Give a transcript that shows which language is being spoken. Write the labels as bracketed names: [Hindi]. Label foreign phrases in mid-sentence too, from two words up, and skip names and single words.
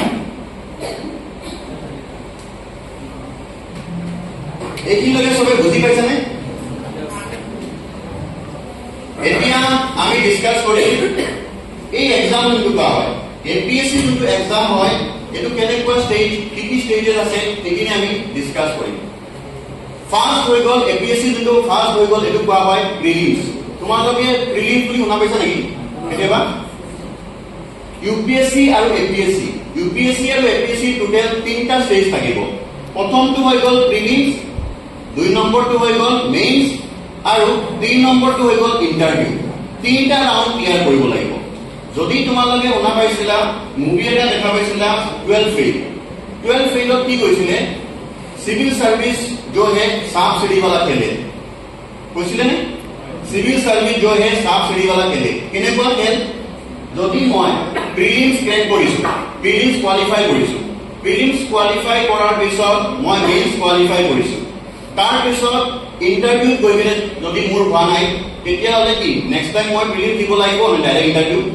[Assamese] এইখিনিলৈকে সবে বুজি পাইছানে এতিয়া আমি ডিসকাস কৰিম এই এক্সাম যোনটো কোৱা হয় এপিএসসি যোনটো এক্সাম হয় এটো কেনেকুৱা স্টেজ কি স্টেজেস আছে সেইখিনি আমি ডিসকাস কৰিম ফাৰ্স্ট হৈ গ'ল এপিএসসি যোনটো ফাৰ্স্ট হৈ গ'ল এটো কোৱা হয় প্ৰিলিমছ তোমালোকে প্ৰিলিমছ বুলি শুনা পাইছা নেকি কেতিয়াবা ইউপিএসসি আৰু এপিএসসি আৰু এপিএসসি টোটাল তিনটা স্টেজ থাকিব প্ৰথমটো হৈ গ'ল প্ৰিলিমছ দুই নম্বৰটো হৈ গ'ল মেইনছ আৰু তিন নম্বৰটো হৈ গ'ল ইন্টাৰভিউ তিনটা ৰাউন্ড ক্লিয়াৰ কৰিব লাগিব যদি তোমালোকে শুনা পাইছিলা মুভি এটা দেখা পাইছিলা 12 फेल কি কৈছিলে [Hindi] सिविल सर्विस जो है सांप सीढ़ी वाला खेले [Assamese] কৈছিলে নে [Hindi] सिविल सर्विस जो है सांप सीढ़ी वाला खेले [Assamese] কেনেকুৱা খেল যদি মই প্ৰিলিমছ ক্ৰেক কৰিছো প্ৰিলিমছ কোৱালিফাই কৰাৰ পিছত মই মেইনছ কোৱালিফাই কৰিছো তাৰ পিছত ইন্টাৰভিউ গৈ কিনে যদি মোৰ হোৱা নাই তেতিয়া হলে কি নেক্সট টাইম মই প্ৰিলিমছ দিব লাগিব নে ডাইৰেক্ট ইন্টাৰভিউ